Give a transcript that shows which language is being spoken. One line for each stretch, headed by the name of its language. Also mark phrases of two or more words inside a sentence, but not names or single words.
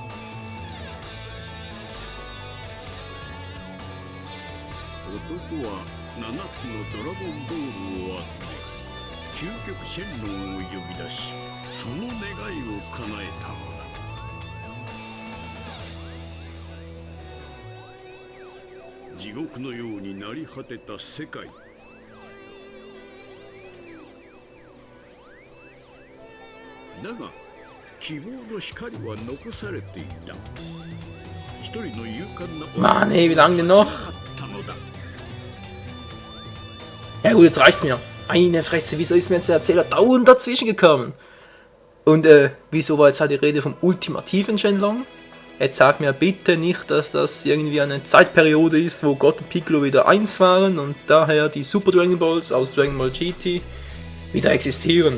Japanese: 男は7つのドラゴンボールを集め、究極シェンロンを呼び出し、その願いを叶えたのだ。地獄のようになり果てた世界。だが希望の光は残されていた。一人の勇敢な
German: Mann, ey, wie lange denn noch? Ja gut, jetzt reicht's mir. Eine Fresse, wieso ist mir jetzt der Erzähler dauernd dazwischen gekommen? Und wieso war jetzt halt die Rede vom ultimativen Shenlong? Jetzt sag mir bitte nicht, dass das irgendwie eine Zeitperiode ist, wo Gott und Piccolo wieder eins waren und daher die Super Dragon Balls aus Dragon Ball GT wieder existieren.